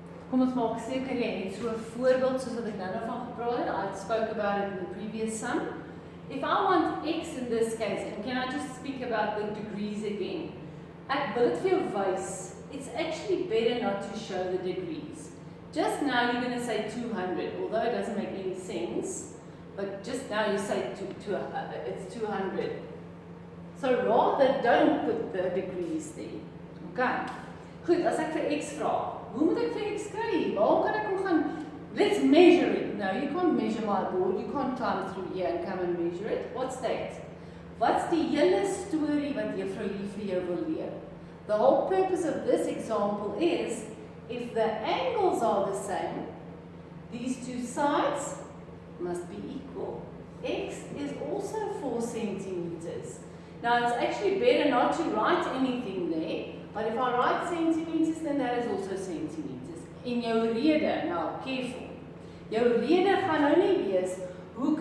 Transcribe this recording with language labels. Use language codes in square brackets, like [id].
[af] Kom ons maak seker jy het so 'n voorbeeld soos wat ek nou van gepraat het. [en] I spoke about it in the previous sum. If I want x in this case, and can I just speak about the degrees again? [af] Ek wil dit vir jou wys. [en] It's actually better not to show the degrees. Just now you're going to say 200, although it doesn't make any sense. But just now you say it's 200. So rather don't put the degrees there. [af] Okay. Goed, as ek vir x vra, hoe moet ek vir x kry? Waar kan ek hom gaan? [en] Let's measure it. No, you can't measure my board. You can't climb through here and come and measure it. What's that? [af] Wat's die hele storie wat juffrou hier vir jou wil leer? [en] The whole purpose of this example is, if the angles are the same, these two sides must be equal. X is also 4 centimeters. Now it's actually better not to write anything there, but if I write centimeters, then that is also centimeters. [af] In jou rede, [en] now careful, [af] jou rede gaan nou nie wees, hoe